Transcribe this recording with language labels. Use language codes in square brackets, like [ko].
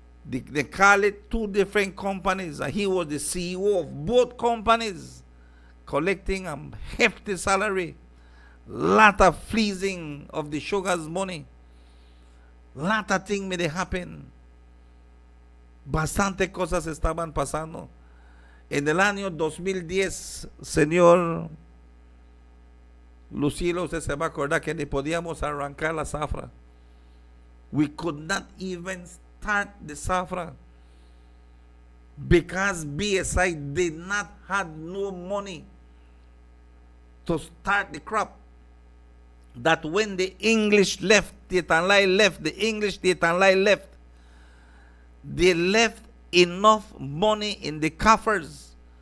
[en] They call it two different companies, and he was the CEO of both companies, collecting a hefty salary, lot of fleecing of the sugar's money, lot of things may happen. [es] Bastante cosas estaban pasando. En el año 2010, señor Lucilo, usted se va a acordar que ni podíamos arrancar la zafra. [en] We could not even start the zafra because BSI did not have no money to start the crop. That when the English left, Tietan Lyle left, the English Tietan Lyle left, they left enough money in the coffers